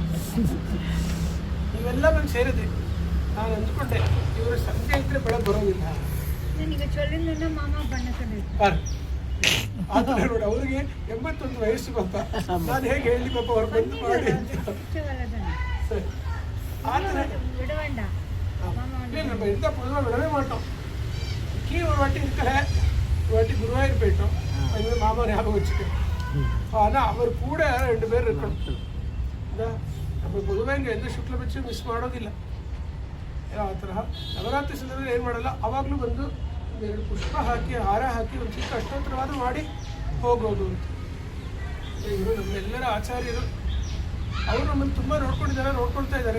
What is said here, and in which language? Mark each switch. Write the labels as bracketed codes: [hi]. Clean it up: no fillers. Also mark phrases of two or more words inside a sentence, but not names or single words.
[kn] ನೀವೆಲ್ಲ ಬಂದು ಸೇರಿದ್ರಿ. ನಾನು ಅಂದ್ಕೊಂಡೆ ಇವರು ಸಂಜೆ ಇದ್ದರೆ ಬೆಳಗ್ಗೆ ಬರೋದಿಲ್ಲ. ಆದರೆ ನೋಡಿ ಅವ್ರಿಗೆ 81 ವಯಸ್ಸು ಪಾಪ. ನಾನು ಹೇಗೆ ಹೇಳಿ ಪಾಪ ಅವ್ರು ಬಂದು ಮಾಡಿ ಸರಿ ಆ ಥರ [ta] இல்லைப்பா இருந்தால் பொதுவாக விடவே மாட்டோம். கீழே ஒரு வாட்டி இருக்கல, ஒரு வாட்டி குருவாயூர் போயிட்டோம். அது மாமா ஞாபகம் வச்சுக்கேன். ஆனால் அவர் ಕೂಡ 2 பேர் இருக்கணும். [kn] ನಮ್ಮ [ta] பொதுவாக இங்கே எந்த [kn] ಶುಕ್ಲಪಕ್ಷ ಮಿಸ್ ಮಾಡೋದಿಲ್ಲ. ಆ ತರಹ ನವರಾತ್ರಿ ಸಂದರ್ಭದಲ್ಲಿ ಏನು ಮಾಡಲ್ಲ, ಅವಾಗಲೂ ಬಂದು 2 ಪುಷ್ಪ ಹಾಕಿ ಹಾರ ಹಾಕಿ ಒಂದು ಚಿಕ್ಕ ಅಷ್ಟೋತ್ತರವಾದ ಮಾಡಿ ಹೋಗೋದು ಅಂತ. ಇವರು ನಮ್ಮೆಲ್ಲರ ಆಚಾರ್ಯರು. ಅವರು ನಮ್ಮನ್ನು ತುಂಬ ನೋಡ್ಕೊಳ್ತಾ ಇದ್ದಾರೆ.